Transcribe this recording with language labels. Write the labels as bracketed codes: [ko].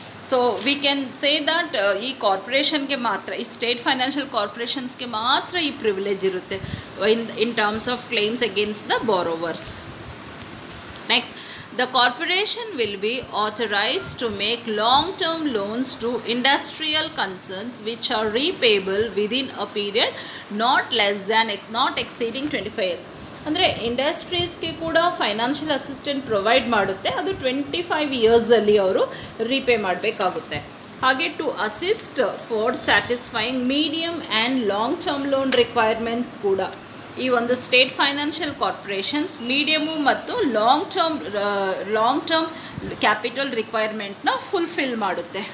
[en] so we can say that [kn] ಈ ಕಾರ್ಪೊರೇಷನ್ಗೆ ಮಾತ್ರ, ಈ ಸ್ಟೇಟ್ ಫೈನಾನ್ಷಿಯಲ್ ಕಾರ್ಪೊರೇಷನ್ಸ್ಗೆ ಮಾತ್ರ ಈ ಪ್ರಿವಿಲೇಜ್ ಇರುತ್ತೆ [en] In terms of claims against the borrowers. Next the corporation will be authorized to make long-term loans to industrial concerns which are repayable within a period not exceeding 25 years. [kn] ಅಂದರೆ ಇಂಡಸ್ಟ್ರೀಸ್ಗೆ ಕೂಡ financial assistant provide ಮಾಡುತ್ತೆ, ಅದು 25 ಇಯರ್ಸಲ್ಲಿ ಅವರು repay ಮಾಡಬೇಕಾಗುತ್ತೆ. ಹಾಗೆ [en] to assist for satisfying medium and long term loan requirements [kn] ಕೂಡ ಈ ಒಂದು ಸ್ಟೇಟ್ ಫೈನಾನ್ಷಿಯಲ್ ಕಾರ್ಪೊರೇಷನ್ಸ್ ಮೀಡಿಯಮು ಮತ್ತು ಲಾಂಗ್ ಟರ್ಮ್ ಕ್ಯಾಪಿಟಲ್ ರಿಕ್ವೈರ್ಮೆಂಟ್ನ ಫುಲ್ಫಿಲ್ ಮಾಡುತ್ತೆ.